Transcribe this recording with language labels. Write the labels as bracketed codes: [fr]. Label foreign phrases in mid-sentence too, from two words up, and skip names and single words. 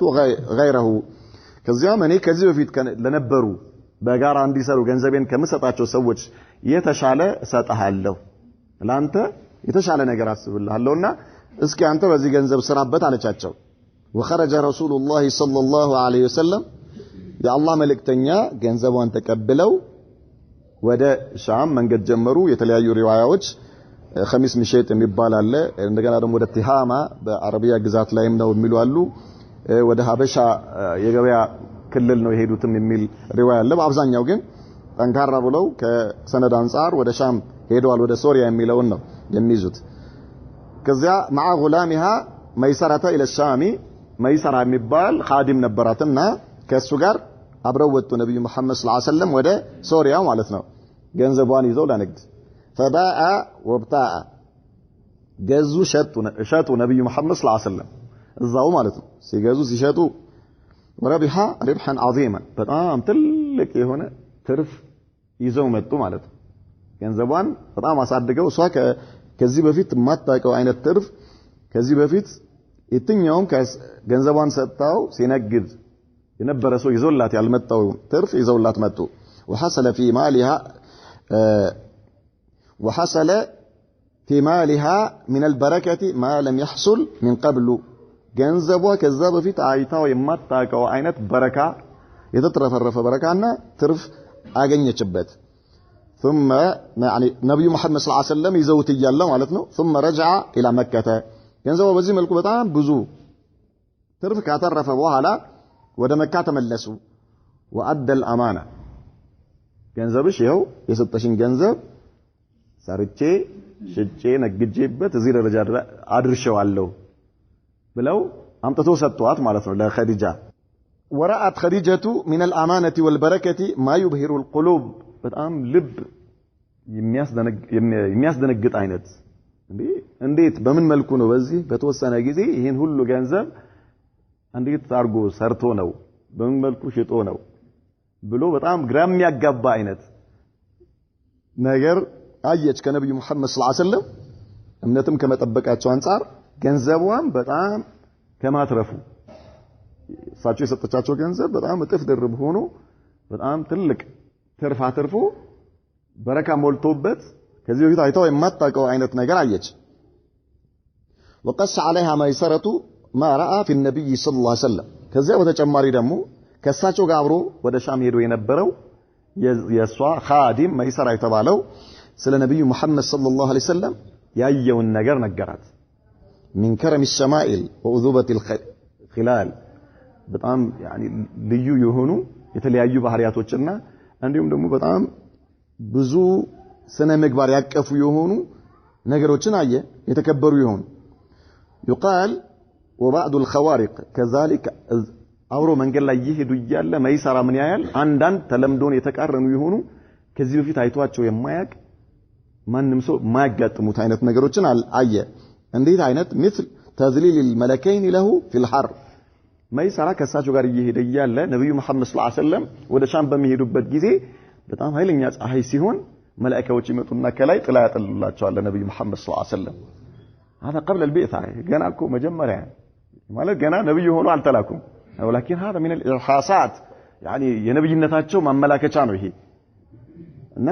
[am] غيره ከዚያም እኔ ከዚህ በፊት ለነበሩ በጋራ እንዲሰሩ ገንዘቤን ከመሰጣቸው ሰዎች የተሻለ እሰጣለሁ ላንተ የተሻለ ነገር አስብልሃለሁና እስኪ አንተ በዚህ ገንዘብ ስራበት አለቻቸው [ar] وخرج رسول الله صلى الله عليه وسلم يا الله [am] መልእክተኛ ገንዘቧን ተቀብለው ወደ ሻም መንገድ ጀመሩ የተለያዩ ሪዋያዎች [ar] خميس مشيت [am] የሚባል አለ እንደገና ደግሞ ወደ ቲሃማ በአረቢያ ግዛት ላይም ነው የሚሉ አሉ ወደ ሀበሻ የገበያ ክልል ነው የሄዱትም የሚል ሪዋያ አለ በአብዛኛው ግን ጠንካራ ብለው ከሰነድ አንፃር ወደ ሻም ሄደዋል ወደ ሶሪያ የሚለውን ነው የሚይዙት ከዚያ [ar] مع غلامها ميسرة الى الشام [am] መይሰራ የሚባል ኻዲም ነበራትና ከሱ ጋር አብረው ወጡ ነብዩ መሐመድ [ar] صلى الله عليه وسلم [am] ወደ ሶሪያ ማለት ነው ገንዘቧን ይዘው ለንግድ [ar] فباء وابتاء [am] ገዙ ሸጡ ነብዩ መሐመድ [ar] صلى الله عليه وسلم [am] እዛው ማለት ነው ሲገዙ ሲሸጡ [ar] وربح ربحا عظيما [am] በጣም ትልቅ የሆነ ትርፍ ይዘው መጡ ማለት ነው ገንዘቧን በጣም አሳድገው እሷ ከዚህ በፊት ማታቀው አይነት ትርፍ ከዚህ በፊት የትኛውም ገንዘቧን ሰጣው ሲነግድ የነበረ ሰው ይዞላት ያልመጣው ትርፍ ይዘውላት መጡ [ar] وحصل في مالها من البركة ما لم يحصل من قبل [am] ገንዘቧ ከዛ በፊት አይታው የማታቀው አይነት በረካ የተትረፈረፈ በረካና ትርፍ አገኘችበት [ar] ثم يعني [am] ነብዩ መሐመድ [ar] صلى الله عليه وسلم [am] ይዘውት ይያለ ማለት ነው [ar] ثم رجع الى مكة [am] ገንዘቧ በዚህ መልኩ በጣም ብዙ ትርፍ ካተረፈ በኋላ ወደ መካ ተመለሱ [ar] وأدى الأمانة [am] ገንዘብሽ ይኸው የሰጠሽን ገንዘብ ሰርቼ ሽጬ ነግጄበት እዚህ ደረጃ አድርሼዋለሁ ብለው አምጥተው ሰጥቷት ማለት ነው ለኸዲጃ [ar] ورأت خديجة من الأمانة والبركة ما يبهر القلوب [am] በጣም ልብ የሚያስደነግጥ አይነት እንዴት በምን መልኩ ነው በዚህ በተወሰነ ጊዜ ይሄን ሁሉ ገንዘብ እንዴት አርጎ ሰርቶ ነው በምን መልኩ ሽጦ ነው ብሎ በጣም ግራ የሚያጋባ አይነት ነገር አየች ከነብዩ መሐመድ [ar] صلى الله عليه وسلم [am] እምነትም ከመጠበቃቸው አንፃር ገንዘቧን በጣም ከማትረፉ እሳቸው የሰጠቻቸው ገንዘብ በጣም እጥፍ ድርብ ሆኖ በጣም ትልቅ ትርፍ አትርፎ በረካ ሞልቶበት ከዚህ በፊት አይተው የማታውቀው አይነት ነገር አየች [ar] وقص عليها ميسرة ما رأى في النبي صلى الله عليه وسلم [am] ከዚያ በተጨማሪ ደግሞ ከሳቸው ጋር አብሮ ወደ ሻም ሄዶ የነበረው የሷ ኻዲም መይሰራ የተባለው ስለ ነብዩ መሐመድ [ar] صلى الله عليه وسلم [am] ያየውን ነገር ነገራት [ar] من كرم الشمائل وعذوبة الخلال [am] በጣም يعني ልዩ የሆኑ የተለያዩ ባህሪያቶችና እንዲሁም ደግሞ በጣም ብዙ ስነ ምግባር ያቀፉ የሆኑ ነገሮችን አየ የተከበሩ የሆኑ [ar] يقال وبعض الخوارق كذلك [am] አውሮ መንገድ ላይ ይሄዱ ይያለ መይሰራ ምን ያያል አንዳንድ ተለምዶን የተቃረኑ የሆኑ ከዚህ በፊት አይቷቸው የማያቅ ማንንም ሰው ማያጋጥሙት አይነት ነገሮችን አየ እንዴት አይነት [ar] مثل تذليل الملكين له في الحر [am] መይሰራ ከሳቸው ጋር ይሄደ ይያለ ነብዩ መሐመድ [ar] صلى الله عليه [am] ወሰለም ወደ ሻም በሚሄዱበት ጊዜ በጣም ኃይለኛ ፀሐይ ሲሆን መላእክቶች ይመጡና ከላይ ጥላ ያጠልላቸዋል ነብዩ መሐመድ ሰለላሁ ዐለይሂ ወሰለም [ar] هذا قبل البعثة [am] ገና እኮ መጀመሪያ ማለት ገና ነብዩ ሆኖ አልተላኩም [ar] ولكن هذا من الإرهاصات يعني [am] የነብይነታቸው ማመላከቻ ነው ይሄ እና